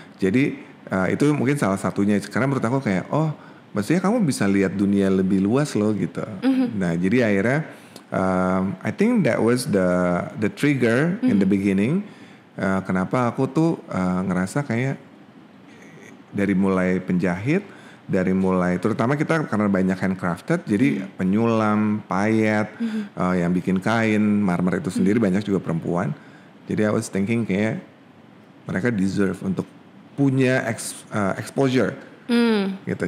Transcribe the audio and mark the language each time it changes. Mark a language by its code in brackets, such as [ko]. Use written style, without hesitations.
[id] Jadi itu mungkin salah satunya. Karena menurut aku kayak maksudnya kamu bisa lihat dunia lebih luas loh gitu. Nah jadi akhirnya [en] I think that was the trigger in the beginning. [id] Kenapa aku tuh ngerasa kayak dari mulai penjahit, dari mulai terutama kita karena banyak handcrafted, jadi penyulam, payet, yang bikin kain, marmer itu sendiri banyak juga perempuan. Jadi [en] I was thinking [id] kayak mereka deserve untuk punya exposure, gitu.